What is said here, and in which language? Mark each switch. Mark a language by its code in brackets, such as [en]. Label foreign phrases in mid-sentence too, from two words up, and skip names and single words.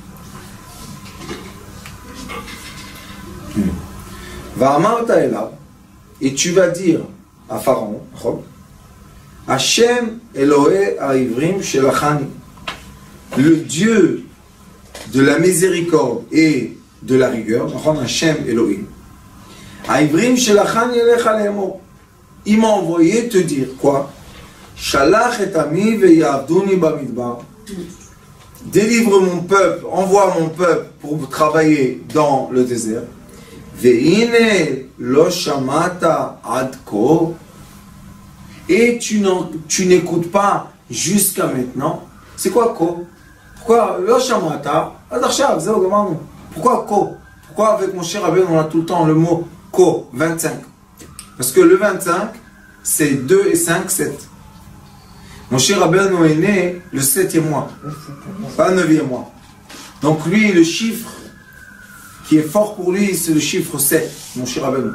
[he] ואמרת אליו, [fr] et tu vas dire à Pharaon, [he] השם אלוהי העברים שלחני, [fr] le Dieu de la miséricorde et de la rigueur, [he] השם אלוהים, העברים שלחני אליך לאמר, [fr] il m'a envoyé te dire quoi? [he] שלח את עמי ויעבדוני במדבר, [fr] délivre mon peuple, envoie mon peuple pour travailler dans le désert. [he] והנה לא שמעת עד כה, [fr] et tu n'écoutes pas jusqu'à maintenant. C'est quoi ko? [he] Pourquoi לא שמעת עד עכשיו זה גמרנו? [fr] Pourquoi ko? Pourquoi avec mon cher Rabbeinu on a tout le temps le mot ko 25? Parce que le 25 c'est 2 et 5, 7. Mon cher Rabbeinu est né le 7e mois, pas le 9e mois. Donc lui, le chiffre qui est fort pour lui, c'est le chiffre 7, mon cher Rabbeinu.